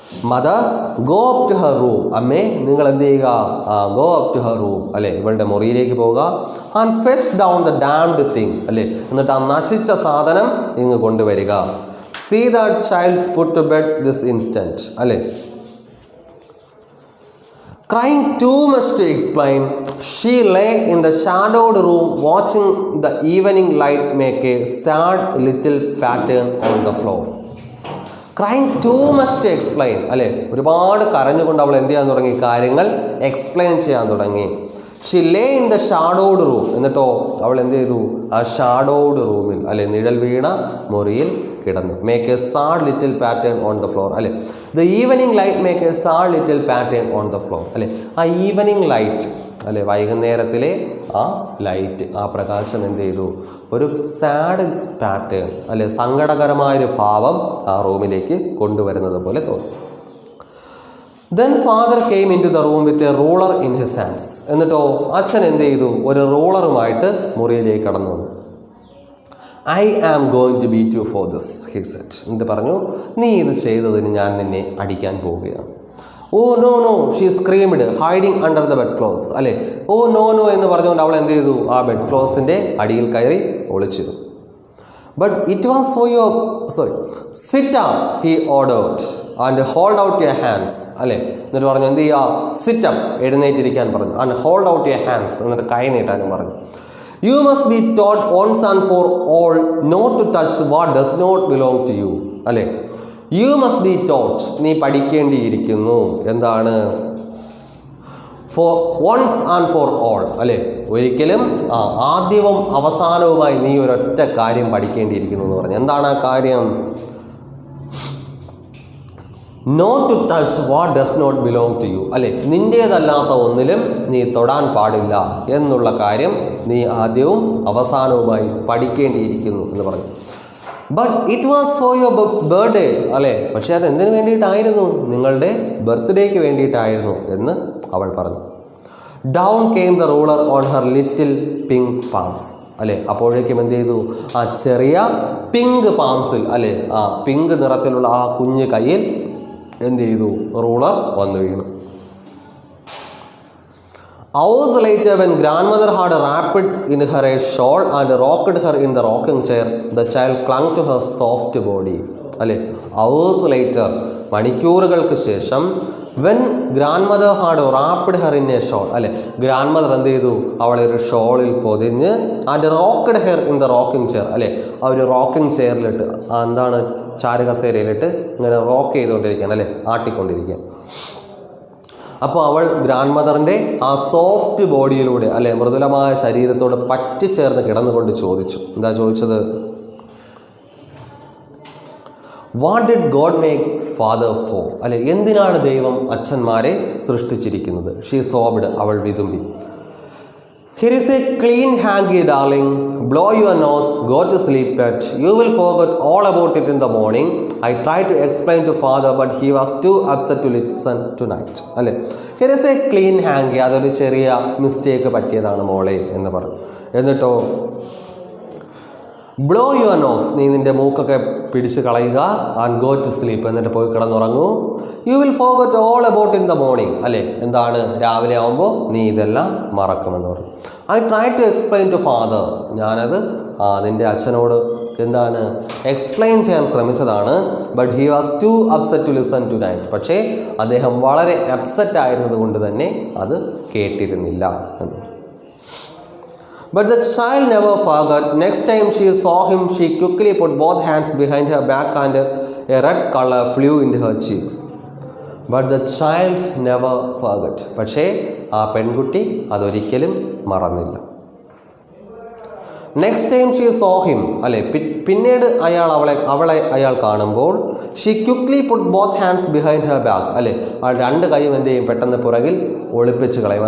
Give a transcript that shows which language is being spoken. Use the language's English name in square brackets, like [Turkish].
[English] Mother, go up to her room. [Malayalam] അമ്മേ, നിങ്ങൾ എന്ത് ചെയ്യുക, [English] go up to her room, അല്ലെ, [Malayalam] ഇവളുടെ മുറിയിലേക്ക് പോവുക. [English] and fetch down the damned thing, [Malayalam] അല്ലെ, എന്നിട്ട് ആ നശിച്ച സാധനം ഇങ്ങ് കൊണ്ടുവരിക. [English] See that child's put to bed this instant, അല്ലെ. Crying too much to explain, she lay in the shadowed room watching the evening light make a sad little pattern on the floor. Crying too much to explain, [Malayalam] അല്ലേ, ഒരുപാട് കരഞ്ഞുകൊണ്ട് അവൾ എന്ത് ചെയ്യാൻ തുടങ്ങി, കാര്യങ്ങൾ explain ചെയ്യാൻ തുടങ്ങി. [English] She lay in the shadowed room. [Malayalam] എന്നിട്ടോ അവൾ എന്ത് ചെയ്തു, ആ ഷാഡോഡ് റൂമിൽ, അല്ലെ, നിഴൽ വീണ മുറിയിൽ കിടന്നു. [English] Make a sad little pattern on the floor, അല്ലെ. The evening light make a sad little pattern on the floor, അല്ലെ. [Malayalam] ആ ഈവനിങ് ലൈറ്റ്, അല്ലെ, വൈകുന്നേരത്തിലെ ആ ലൈറ്റ്, ആ പ്രകാശം എന്ത് ചെയ്തു, ഒരു സാഡ് പാറ്റേൺ, അല്ലെ, സങ്കടകരമായൊരു ഭാവം ആ റൂമിലേക്ക് കൊണ്ടുവരുന്നത് പോലെ തോന്നി. [English] Then father came into the room with a ruler in his hands. [Malayalam] എന്നിട്ടോ അച്ഛൻ എന്ത് ചെയ്തു, ഒരു റൂളറുമായിട്ട് മുറിയിലേക്ക് കടന്നു വന്നു. [English] I am going to beat you for this, he said. [Malayalam] എന്നിട്ട് പറഞ്ഞു, നീ ഇത് ചെയ്തതിന് ഞാൻ നിന്നെ അടിക്കാൻ പോവുകയാണ്. [English] Oh no no, she screamed hiding under the bed clothes, അല്ലെ. [Malayalam] ഓ നോ നോ എന്ന് പറഞ്ഞുകൊണ്ട് അവൾ എന്ത് ചെയ്തു, ആ ബെഡ് ക്ലോസിൻ്റെ അടിയിൽ കയറി ഒളിച്ചിരുന്നു. [English] But it was for your, sit up, he ordered, and hold out your hands. [Malayalam] അല്ലേ, എന്നിട്ട് പറഞ്ഞു എന്ത് ചെയ്യുക, [English] sit up, [Malayalam] എഴുന്നേറ്റിരിക്കാൻ പറഞ്ഞു, [English] and hold out your hands, [Malayalam] എന്നിട്ട് കൈ നീട്ടാനും പറഞ്ഞു. [English] You must be taught once and for all not to touch what does not belong to you. [Malayalam] അല്ലേ, [English] you must be taught, [Malayalam] നീ പഠിക്കേണ്ടിയിരിക്കുന്നു. [English] എന്താണ്? For once and for all. [Malayalam] അല്ലേ, ഒരിക്കലും ആദ്യവും അവസാനവുമായി നീ ഒരൊറ്റ കാര്യം പഠിക്കേണ്ടിയിരിക്കുന്നു എന്ന് പറഞ്ഞു. എന്താണ് ആ കാര്യം? [English] Not to touch what does not belong to you. [Malayalam] അല്ലേ, നിൻ്റേതല്ലാത്ത ഒന്നിലും നീ തൊടാൻ പാടില്ല എന്നുള്ള കാര്യം നീ ആദ്യവും അവസാനവുമായി പഠിക്കേണ്ടിയിരിക്കുന്നു എന്ന് പറഞ്ഞു. [English] But it was for your birthday. അല്ലേ, [Malayalam] പക്ഷേ അത് എന്തിനു വേണ്ടിയിട്ടായിരുന്നു? നിങ്ങളുടെ ബർത്ത്ഡേക്ക് വേണ്ടിയിട്ടായിരുന്നു എന്ന് അവൾ പറഞ്ഞു. [English] Down came the ruler on her little pink palms. [Malayalam] അല്ലേ, അപ്പോഴേക്കും എന്ത് ചെയ്തു? ആ ചെറിയ പിങ്ക് പാംസിൽ, അല്ലേ, ആ പിങ്ക് നിറത്തിലുള്ള ആ കുഞ്ഞ് കയ്യിൽ എന്ത് ചെയ്തു? റൂളർ വന്നു വീണു. [English] Hours later, when grandmother had wrapped in her a shawl and rocked her in the rocking chair, the child clung to her soft body. അല്ലേ, hours later, [Malayalam] മണിക്കൂറുകൾക്ക് ശേഷം, [English] when grandmother had wrapped her in a shawl. [Malayalam] അല്ലേ, grand എന്ത് ചെയ്തു? അവളെ ഒരു ഷോളിൽ പൊതിഞ്ഞ്, [English] and rocked her in the rocking chair. [Malayalam] അല്ലേ, ആ ഒരു റോക്കിംഗ് ചെയറിലിട്ട്, എന്താണ്, ചാരുകസേരയിലിട്ട് ഇങ്ങനെ റോക്ക് ചെയ്തുകൊണ്ടിരിക്കുകയാണ്, അല്ലേ, ആട്ടിക്കൊണ്ടിരിക്കുക. അപ്പോൾ അവൾ ഗ്രാൻഡ് മദറിൻ്റെ ആ സോഫ്റ്റ് ബോഡിയിലൂടെ, അല്ലെ, മൃദുലമായ ശരീരത്തോട് പറ്റിച്ചേർന്ന് കിടന്നുകൊണ്ട് ചോദിച്ചു. എന്താ ചോദിച്ചത്? [English] What did God makes father for. അല്ലെ, [Malayalam] എന്തിനാണ് ദൈവം അച്ഛന്മാരെ സൃഷ്ടിച്ചിരിക്കുന്നത്? [English] she sobbed, [Malayalam] അവൾ വിതുമ്പി. [English] Here is a clean hanky, darling. Blow your nose, go to sleep pet. You will forget all about it in the morning. I tried to explain to father, but he was too upset to listen tonight. അല്ലേ, here is a clean hanky. [Malayalam] അതൊരു ചെറിയ mistake പറ്റിയതാണ് മോളെ എന്ന് പറഞ്ഞു. എന്നിട്ടോ, [English] blow your nose, [Malayalam] നീ നിൻ്റെ മൂക്കൊക്കെ പിടിച്ച് കളയുക, [English] and go to sleep, [Malayalam] എന്നിട്ട് പോയി കിടന്നുറങ്ങൂ. [English] You will forget all about in the morning. അല്ലേ, എന്താണ്, [Malayalam] രാവിലെ ആകുമ്പോൾ നീ ഇതെല്ലാം മറക്കുമെന്ന് പറഞ്ഞു. [English] I try to explain to father. [Malayalam] ഞാനത് നിൻ്റെ അച്ഛനോട് എന്താണ് എക്സ്പ്ലെയിൻ ചെയ്യാൻ ശ്രമിച്ചതാണ്. [English] But he was too upset to listen tonight. [Malayalam] പക്ഷേ അദ്ദേഹം വളരെ അപ്സെറ്റ് ആയിരുന്നത് കൊണ്ട് തന്നെ അത് കേട്ടിരുന്നില്ല എന്ന്. [English] But the child never forgot. Next time she saw him, she quickly put both hands behind her back and a red color flew into her cheeks. But the child never forgot. [Malayalam] പക്ഷേ ആ പെൺകുട്ടി അതൊരിക്കലും മറന്നില്ല. [English] Next time she saw him. അല്ലെ, [Malayalam] പിന്നീട് അവളെ അയാൾ കാണുമ്പോൾ, [English] She quickly put both hands behind her back. [Malayalam] അല്ലെ, ആ രണ്ട് കൈയും എന്ത് ചെയ്യും? പെട്ടെന്ന് പുറകിൽ ഒളിപ്പിച്ച് കളയും.